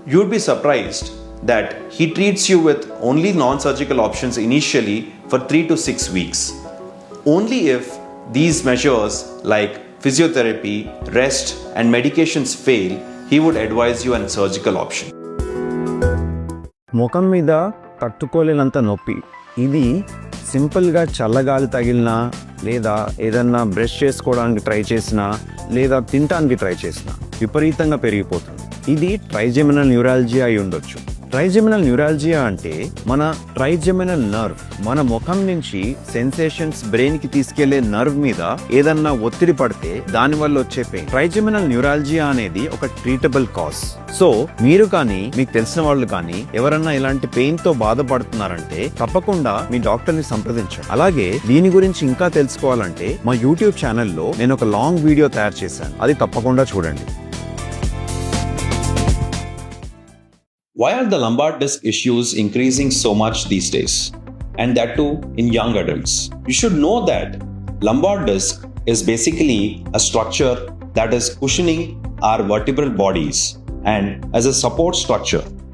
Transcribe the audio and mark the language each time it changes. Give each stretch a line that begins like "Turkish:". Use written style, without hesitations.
English: You'd be surprised that he treats you with only non-surgical options initially for 3 to 6 weeks. Only if these measures like physiotherapy, rest and medications fail, he would advise you on surgical option.
Telugu: ముఖం మీద తట్టుకోలేనంత నొప్పి. ఇది సింపుల్గా చల్లగాలి తగిలినా లేదా ఏదన్నా brush చేసుకోవడానికి ట్రై చేసినా లేదా తినడానికి ట్రై చేసినా విపరీతంగా పెరిగిపోతుంది. ఇది ట్రైజెమినల్ న్యూరాలజియా అయి ఉండొచ్చు. ట్రైజెమినల్ న్యూరాలజియా అంటే మన ట్రైజెమినల్ నర్వ్ మన ముఖం నుంచి సెన్సేషన్స్ బ్రెయిన్ కి తీసుకెళ్లే నర్వ్ మీద ఏదన్నా ఒత్తిడి పడితే దాని వల్ల వచ్చే పెయిన్. ట్రైజెమినల్ న్యూరాలజియా అనేది ఒక ట్రీటబుల్ కాజ్. సో మీరు కానీ మీకు తెలిసిన వాళ్ళు కానీ ఎవరన్నా ఇలాంటి పెయిన్ తో బాధపడుతున్నారంటే తప్పకుండా మీ డాక్టర్ ని సంప్రదించండి. అలాగే దీని గురించి ఇంకా తెలుసుకోవాలంటే మా యూట్యూబ్ ఛానల్లో నేను ఒక లాంగ్ వీడియో తయారు చేశాను, అది తప్పకుండా చూడండి.
English: Why are the lumbar disc issues increasing so much these days? And that too in young adults. You should know that lumbar disc is basically a structure that is cushioning our vertebral bodies and as a support structure.